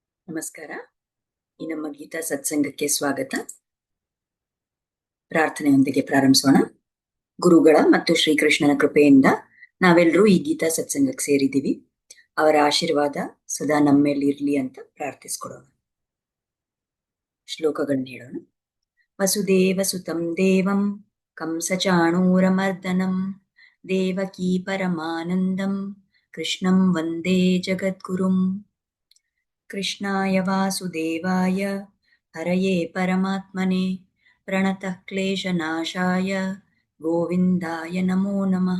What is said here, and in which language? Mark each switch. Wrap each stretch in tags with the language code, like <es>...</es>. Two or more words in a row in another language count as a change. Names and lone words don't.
<kn>ನಮಸ್ಕಾರ. ಈ ನಮ್ಮ ಗೀತಾ ಸತ್ಸಂಗಕ್ಕೆ ಸ್ವಾಗತ. ಪ್ರಾರ್ಥನೆಯೊಂದಿಗೆ ಪ್ರಾರಂಭಿಸೋಣ. ಗುರುಗಳ ಮತ್ತು ಶ್ರೀಕೃಷ್ಣನ ಕೃಪೆಯಿಂದ ನಾವೆಲ್ಲರೂ ಈ ಗೀತಾ ಸತ್ಸಂಗಕ್ಕೆ ಸೇರಿದ್ದೀವಿ. ಅವರ ಆಶೀರ್ವಾದ ಸದಾ ನಮ್ಮ ಮೇಲೆ ಇರ್ಲಿ ಅಂತ ಪ್ರಾರ್ಥಿಸ್ಕೊಡೋಣ. ಶ್ಲೋಕಗಳನ್ನ ಹೇಳೋಣ.</kn> <sa>ವಸುದೇವ ಸುತಂ ದೇವಂ ಕಂಸಚಾಣೂರಮರ್ದನಂ ದೇವಕೀ ಪರಮಾನಂದಂ ಕೃಷ್ಣಂ ವಂದೇ ಜಗದ್ಗುರುಂ. ಕೃಷ್ಣಾಯ ವಾಸುದೇವಾಯ ಹರಯೇ ಪರಮಾತ್ಮನೆ ಪ್ರಣತಃ ಕ್ಲೇಶನಾಶಾಯ ಗೋವಿಂದಾಯ ನಮೋ ನಮಃ.</sa>